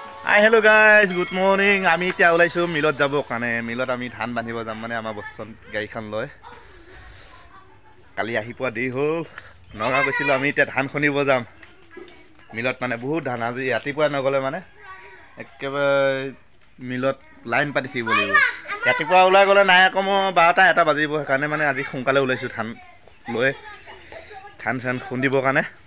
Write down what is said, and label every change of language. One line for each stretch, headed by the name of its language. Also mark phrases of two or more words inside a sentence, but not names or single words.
English: hello guys good morning
Assamese: আমি এতিয়া ওলাইছো मिलत যাব কানে মিলত আমি ধান বান্ধিব যাম মানে আমাৰ বস্তন গাড়ীখন লয় কালি আহি পোৱা দেৰি হ'ল নগা গৈছিল আমি এতিয়া ধান খুনিব যাম মিলত মানে বহুত ধান আজি ৰাতিপুৱা নগলে মানে একেবাৰে মিলত লাইন পাতি থাকিব লাগিব ৰাতিপুৱা ওলাই গলে নাই কম 12টা এটা বাজিব কাৰণে মানে আজি সোনকালে ওলাইছো ধান লৈ ধান ধান খুন্দিব কাৰণে